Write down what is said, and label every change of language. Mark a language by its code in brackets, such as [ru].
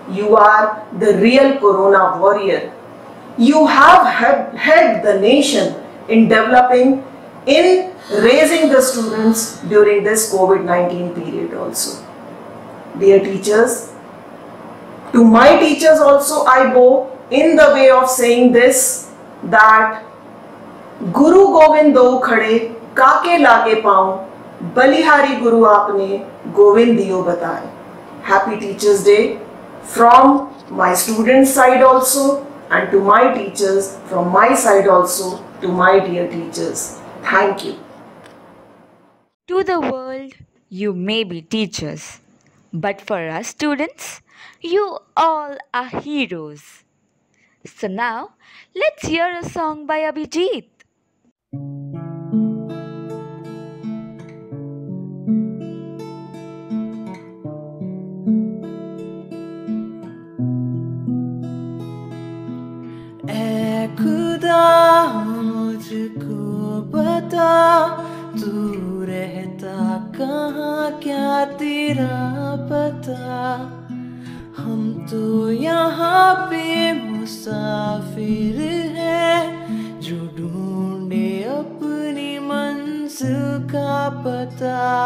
[en] You are the real Corona warrior. You have helped the nation in developing, in raising the students during this COVID-19 period also. Dear teachers, to my teachers also I bow in the way of saying this, that [hi] गुरु गोविंद दो खड़े काके लागे पाऊं, बलिहारी गुरु आपने गोविंद दियो बताए. [en] Happy Teachers Day from my student side also, and to my teachers from my side also, to my dear teachers. Thank you. To the world, you may be teachers, but for us students, you all are heroes. So now, let's hear a song by Abhijit. [hi] ऐ खुदा मुझको बता, तू रहता कहाँ, क्या तेरा पता. हम तो यहाँ पे मुसाफिर हैं, जो ढूंढे अपनी मंजिल का पता.